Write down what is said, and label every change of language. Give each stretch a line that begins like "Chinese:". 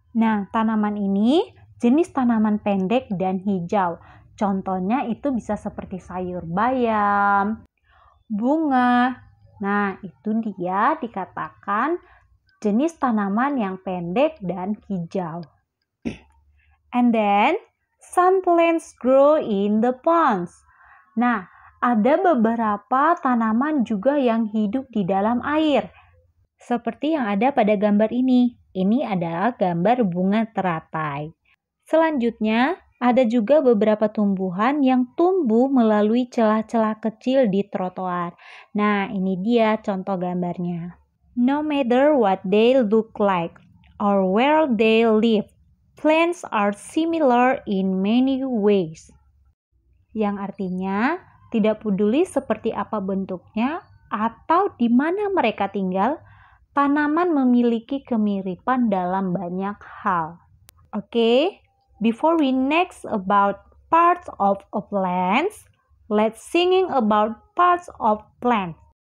Indonesian: Nah, tanaman ini jenis tanaman pendek dan hijau. Contohnya itu bisa seperti sayur bayam, bunga. Nah, itu dia dikatakan jenis tanaman yang pendek dan hijau.
English: And then, some plants grow in the ponds.
Indonesian: Nah, ada beberapa tanaman juga yang hidup di dalam air. Seperti yang ada pada gambar ini. Ini adalah gambar bunga teratai. Selanjutnya, ada juga beberapa tumbuhan yang tumbuh melalui celah-celah kecil di trotoar. Nah, ini dia contoh gambarnya.
English: No matter what they look like or where they live, plants are similar in many ways.
Indonesian: Yang artinya, tidak peduli seperti apa bentuknya atau di mana mereka tinggal, tanaman memiliki kemiripan dalam banyak hal. Oke?
English: Before we next about parts of a plant, let's singing about parts of plant.